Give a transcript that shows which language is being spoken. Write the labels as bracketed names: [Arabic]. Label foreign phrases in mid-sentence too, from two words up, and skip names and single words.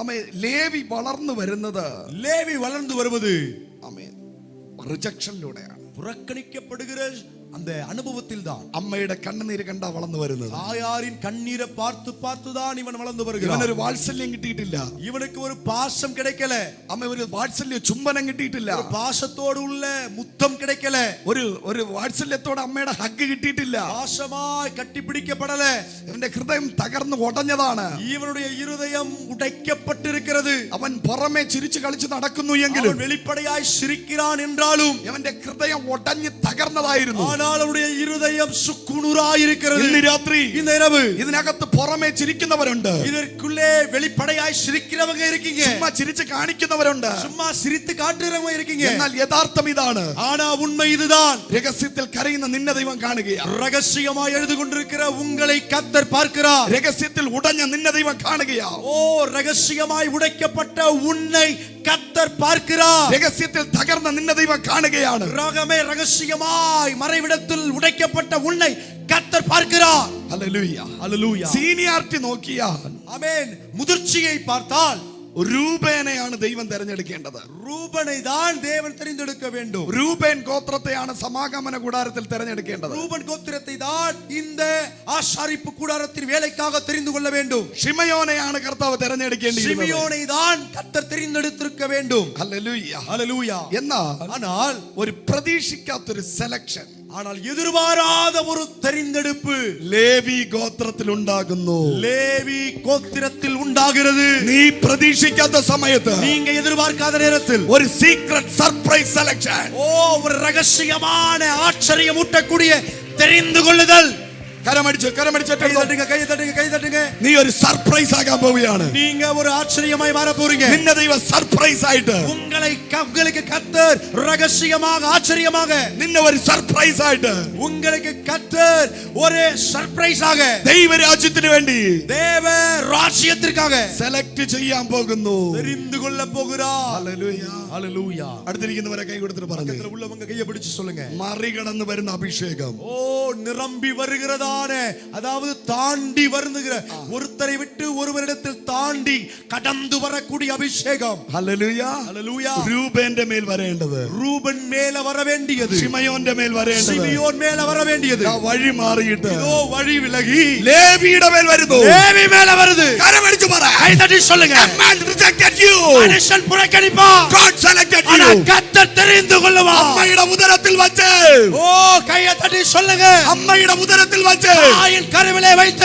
[Malayalam] ലേവി വളർന്നു വരുന്നത് ആമേൻ റിജക്ഷനിലൂടെയാണ്. [Tamil] புறக்கணிக்கப்படுகிற அந்த அனுபவத்தில் தான் [Malayalam] അമ്മയുടെ കണ്ണുനീര് കണ്ടാ വളർന്നു വരുന്നത്. [Tamil] தாயாரின் கண்ணீரை பார்த்து பார்த்து தான் இவன் வளர்ந்து வருகிறான். [Malayalam] ഇവനൊരു വാത്സല്യം കിട്ടിയിട്ടില്ല. [Tamil] இவனுக்கு ஒரு பாசம் கிடைக்கல. [Malayalam] അമ്മ ഒരു വാത്സല്യ ചുംബനം കിട്ടിയിട്ടില്ല. [Tamil] ஒரு பாசத்தோடு உள்ள முத்தம் கிடைக்கல. [Malayalam] ഒരു വാത്സല്യത്തോടെ അമ്മയുടെ ഹഗ് കിട്ടിയിട്ടില്ല. [Tamil] பாசமாய் கட்டிப்பிடிக்கப்படல. [Malayalam] ഇവന്റെ ഹൃദയം തകർന്നു ഉടഞ്ഞതാണ്. [Tamil] இவனுடைய இருதயம் உடைக்கப்பட்டிருக்கிறது. [Malayalam] അവൻ പുറമേ ചിരിച്ചു കളിച്ചു നടക്കുന്നു എങ്കിലും [Tamil] வெளிப்படையாய் சிரிக்கிறான் என்றாலும் [Malayalam] ഇവന്റെ ഹൃദയം ഉടഞ്ഞു തകർന്നതായിരുന്നു. [Tamil] அவனுடைய இருதயம் சுக்குநூறாயிருக்கிறது. [Malayalam] ഇന്ന് രാത്രി [Tamil] இந்த இரவு [Malayalam] ഇതിനകത്ത് പുറമേ ചിരിക്കുന്നവരുണ്ട്. [Tamil] இதற்குள்ளே வெளிப்படையாய் சிரிக்கிறவங்க இருக்கீங்க. [Malayalam] ചുമ്മാ ചിരിച്ചു കാണിക്കുന്നവരുണ്ട്. [Tamil] சும்மா சிரித்து காட்டுறவங்க இருக்கீங்க. [Malayalam] എന്നാൽ യഥാർത്ഥം ഇതാണ്. [Tamil] ஆனா உண்மை இதுதான். [Malayalam] രഹസ്യത്തിൽ കരയുന്ന നിന്നെ ദൈവം കാണുകയാണ്. [Tamil] ரகசியமாய் எழுது கொண்டிருக்கிற உங்களை கர்த்தர் பார்க்கிறார். [Malayalam] രഹസ്യത്തിൽ ഉടഞ്ഞ നിന്നെ ദൈവം കാണുകയാണ്. [Tamil] ஓ ரகசியமாய் உடைக்கப்பட்ட உன்னை கர்த்தர் பார்க்கிறார். [Malayalam] രഹസ്യത്തിൽ തകർന്ന നിന്നെ ദൈവം കാണുകയാണ്. [Tamil] ரகசியமாய் மறைவிடத்தில் உடைக்கப்பட்ட உன்னை கர்த்தர் பார்க்கிறார். [Malayalam] ഹല്ലേലൂയ [Tamil] ஹல்லேலூயா. [Malayalam] സീനിയാരിറ്റി നോക്കിയാൽ [Tamil] ஆமென். முதிர்ச்சியை பார்த்தால் [Malayalam] രൂബേനെയാണ് ദൈവം തിരഞ്ഞെടുക്കേണ്ടത്. [Tamil] ரூபனை தான் தேவன் தெரிந்தெடுக்க வேண்டும். [Malayalam] രൂബേൻ ഗോത്രത്തെയാണ് സമാഗമന കൂടാരത്തിൽ തിരഞ്ഞെടുക്കേണ്ടത്. [Tamil] ரூபன் கோத்திரத்தை தான் இந்த ஆசாரிப்பு கூடாரத்தின் வேலைக்காக தெரிந்து கொள்ள வேண்டும். [Malayalam] ഷിമയോനെയാണ് കർത്താവ് തിരഞ്ഞെടുക്കേണ്ടിയിരുന്നത്. [Tamil] ഷിമിയോனை தான் கர்த்தர் தெரிந்தெடுத்திருக்க வேண்டும். [Malayalam] ഹല്ലേലൂയ [Tamil] ஹல்லேலூயா. [Malayalam] എന്നാൽ ഒരു പ്രതീക്ഷിക്കാത്തൊരു സെലക്ഷൻ, [Tamil] ஆனால் எதிர்பாராத ஒரு தெரிந்தெடுப்பு [Malayalam] ലേവി ഗോത്രത്തിൽ ഉണ്ടാകുന്നു. [Tamil] லேவி கோத்திரத்தில் உண்டாகிறது. [Malayalam] നീ പ്രതീക്ഷിക്കാത്ത സമയത്ത്, [Tamil] நீங்க எதிர்பார்க்காத நேரத்தில் [English] ഒരു secret surprise selection. [Tamil] ஓ ஒரு ரகசியமான ஆச்சரியமூட்டக்கூடிய தெரிந்து கொள்ளுதல். [Malayalam] കരമടിച്ചു [Tamil] கை தட்டுங்க, கை தட்டுங்க, கை தட்டுங்க. [Malayalam] നീ ഒരു സർപ്രൈസ് ആകാൻ പോവുകയാണ്. [Tamil] நீங்க ஒரு ஆச்சரியமாய் மாற போறீங்க. [Malayalam] നിന്നെ ദൈവം സർപ്രൈസ് ആയിട്ട്, [Tamil] உங்களுக்கு கர்த்தர் ரகசியமாக ஆச்சரியமாக, [Malayalam] നിന്നെ ഒരു സർപ്രൈസ് ആയിട്ട്, [Tamil] உங்களுக்கு கர்த்தர் ஒரு சர்ப்ரைஸாக [Malayalam] ദൈവരാജ്യത്തിന് വേണ്ടി, [Tamil] தேவ ராஜ்யத்திற்காக [Malayalam] സെലക്ട് ചെയ്യാൻ പോകുന്നു. [Tamil] தெரிந்து கொள்ள போகிறார். [Malayalam] ഹല്ലേലൂയ. [Tamil] ஹல்லேலூயா. [Malayalam] അടുത്തിരിക്കുന്നവരെ കൈ കൊടുത്തിട്ട് പറഞ്ഞു, [Tamil] பக்கத்துல உள்ளவங்க கையை பிடிச்சு சொல்லுங்க. [Malayalam] മറികടന്ന് വരുന്ന അഭിഷേകം. [Tamil] ஓ நிரம்பி வருகிறதானே, அதாவது தாண்டி வருகிற, ஒருத்தரை விட்டு ஒருவரிடத்தில் தாண்டி கடந்து வரக்கூடிய அபிஷேகம். [Malayalam] ഹല്ലേലൂയ. [Tamil] ஹல்லேலூயா. [Malayalam] രൂബേന്റെ മേൽ വരേണ്ടത്, [Tamil] ரூபன் மேல வர வேண்டியது, [Malayalam] ഷിമയോന്റെ മേൽ വരേണ്ടത്, [Tamil] சிமியோன் மேல வர வேண்டியது, [Malayalam] വഴി മാറിയിട്ട് [Tamil] இதோ வழி விலகி [Malayalam] ലേവിയുടെ മേൽ വരുന്നു. [Tamil] லேவி மேல வருது. [Malayalam] കരമടിച്ചു പറ, [Tamil] கை தட்டி சொல்லுங்க. [English] a man rejected you, [Tamil] மனுஷன் புறக்கணிப்பான், [English] God selected [Tamil] ஆனா [English] you. [Tamil] கர்த்தர் தெரிந்து கொள்ளுவார். [Malayalam] അമ്മയുടെ ഉദരത്തിൽ വച്ച്, [Tamil] ஓ கையை தட்டி சொல்லுங்க. [Malayalam] അമ്മയുടെ ഉദരത്തിൽ വച്ച്, [Tamil] தாயின் கருவிலே வைத்து